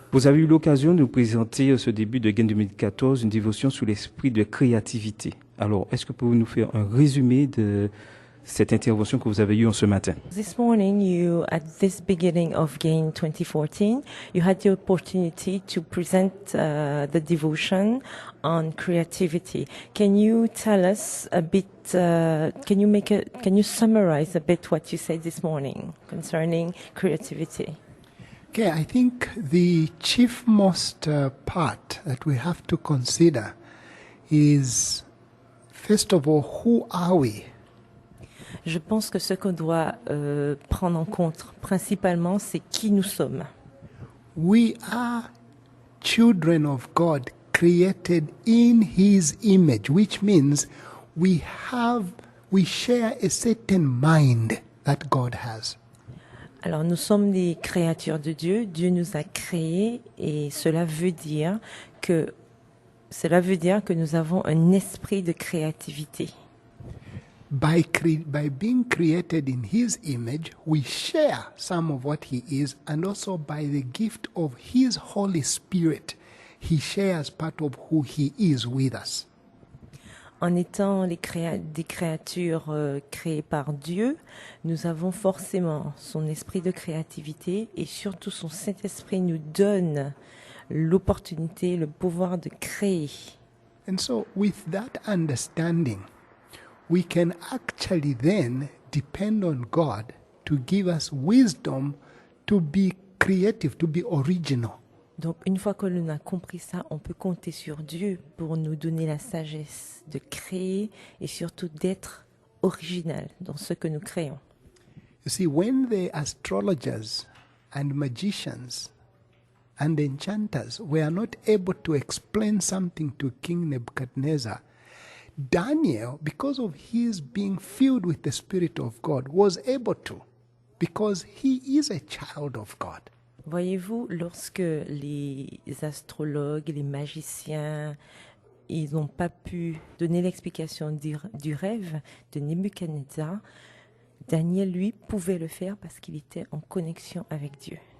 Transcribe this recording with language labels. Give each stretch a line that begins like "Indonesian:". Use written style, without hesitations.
French: Vous avez eu l'occasion de nous présenter ce début de Gain 2014 une dévotion sur l'esprit de créativité. Alors, est-ce que vous pouvez nous faire un résumé de cette intervention que vous avez eue en ce matin?
English: This morning, at this beginning of Gain 2014, you had the opportunity to present the devotion on creativity. Can you tell us a bit? Can you summarize a bit what you said this morning concerning creativity? Okay, I think the chief most part that we have to consider is, first of all, who are we?
French: Je pense que ce qu'on doit prendre en compte principalement, c'est qui nous sommes.
English: We are children of God created in His image, which means we share a certain mind that God has.
French: Alors nous sommes des créatures de Dieu, Dieu nous a créés et cela veut dire que nous avons un esprit de créativité.
English: By being created in His image, we share some of what He is, and also by the gift of His Holy Spirit, He shares part of who He is with us.
French: En étant des créatures créées par Dieu, nous avons forcément son esprit de créativité et surtout son Saint-Esprit nous donne l'opportunité, le pouvoir de créer.
English: And so with that understanding, we can actually then depend on God to give us wisdom to be creative, to be original.
French: Donc une fois que l'on a compris ça, on peut compter sur Dieu pour nous donner la sagesse de créer et surtout d'être original dans ce que nous créons.
English: You see, when the astrologers and magicians and enchanters were not able to explain something to King Nebuchadnezzar, Daniel, because of his being filled with the Spirit of God, was able to, because he is a child of God.
French: Voyez-vous, lorsque les astrologues, les magiciens, ils n'ont pas pu donner l'explication du rêve de Nebuchadnezzar, Daniel, lui, pouvait le faire parce qu'il était en connexion avec Dieu.